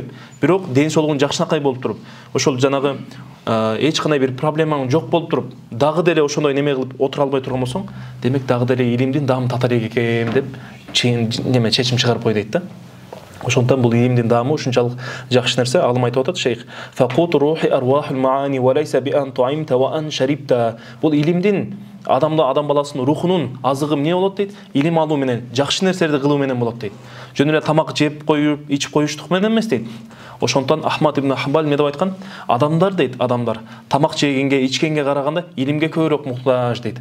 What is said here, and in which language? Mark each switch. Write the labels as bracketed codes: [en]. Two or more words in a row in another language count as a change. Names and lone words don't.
[ky] Бирок ден соолугуң жакшынакай болуп туруп, ошол жанагы эч кандай бир проблемаң жок болуп туруп, дагы деле ошондой неме кылып отура албай турган болсоң, демек дагы деле илимдин даамын тата элек экенмин деп неме чечим чыгарып кой дейт да. Ошондон бул илимдин даамы ушунчалык жакшы нерсе. Алым айтып атат шейх: [ar] "فقوت روح أرواح المعاني و ليس ب أن طعمت و أن شربت". [ky] Бул илимдин адам баласынын рухунун азыгы эмне болот дейт? Илим алуу менен, жакшы нерселерди кылуу менен болот дейт. Жөн эле тамак жеп коюп, ичип коюштук менен эмес дейт. Ошондон Ахмад ибн Хамбал эмне деп айткан? Адамдар дейт, адамдар тамак жегенге, ичкенге караганда илимге көбүрөөк муктаж дейт.